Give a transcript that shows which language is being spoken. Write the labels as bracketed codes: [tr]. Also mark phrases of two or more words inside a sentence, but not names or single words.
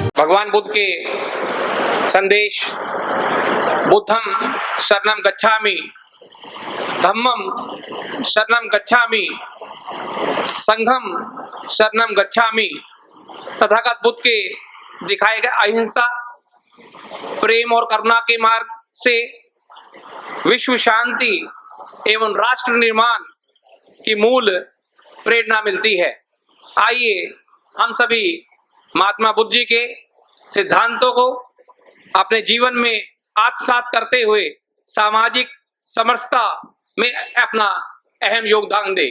[hi] भगवान बुद्ध के संदेश [pi] बुद्धम शरणम गच्छामि, धम्मम शरणम गच्छामि, संघम शरणम गच्छामि, [hi] तथागत बुद्ध के दिखाए गए अहिंसा, प्रेम और करुणा के मार्ग से विश्व शांति एवं राष्ट्र निर्माण की मूल प्रेरणा मिलती है। आइए हम सभी महात्मा बुद्ध जी के सिद्धांतों को अपने जीवन में आत्मसात करते हुए सामाजिक समरसता में अपना अहम योगदान दें।